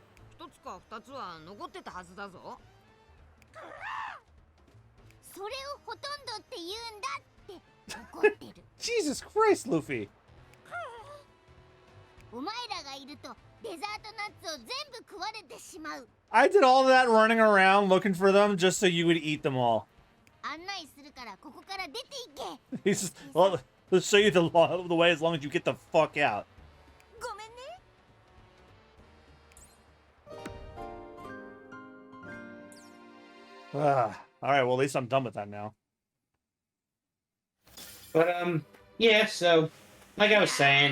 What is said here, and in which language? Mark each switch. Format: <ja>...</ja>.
<ja>一つか二つは残ってたはずだぞそれをほとんどって言うんだって怒ってる</ja> <en>Jesus Christ, Luffy!</en> <ja>お前らがいるとデザートナッツを全部食われてしまう</ja> <en>I did all that running around looking for them just so you would eat them all.</en> <ja>案内するからここから出ていけ。</ja> <en>He's just, well, let's show you the way as long as you get the fuck out.</en> <ja>ごめんね。</ja> <en>All right, well, at least I'm done with that now. But yeah. So, like I was saying,</en>